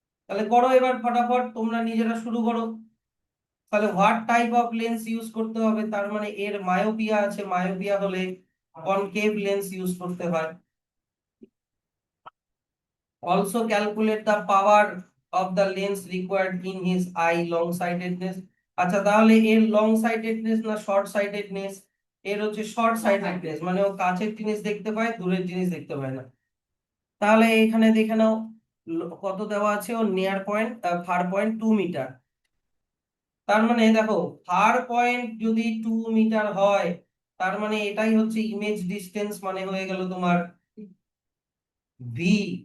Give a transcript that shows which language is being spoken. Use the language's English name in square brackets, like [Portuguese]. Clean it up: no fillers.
[Bangla] তাহলে করো এবার ফটাফট, তোমরা নিজেরা শুরু করো। তাহলে [English] what type of lens [Bangla] use করতে হবে, তার মানে এর মায়োপিয়া আছে, মায়োপিয়া হলে কনকেভ লেন্স ইউজ করতে হয়। [English] Also calculate the power of the lens required in his eye long sightedness। [Bangla] আচ্ছা, তাহলে এর লং সাইটেডনেস না শর্ট সাইটেডনেস? এর হচ্ছে শর্ট সাইটেডনেস, মানে ও কাছের জিনিস দেখতে পায়, দূরের জিনিস দেখতে পায় না। তাহলে এখানে দেখে নাও কত দেওয়া আছে, ও near point fur point 2 metre. তার মানে দেখো, ফার পয়েন্ট যদি 2 মিটার হয়, তার মানে এটাই হচ্ছে ইমেজ ডিস্টেন্স, মানে হয়ে গেল তোমার ভি।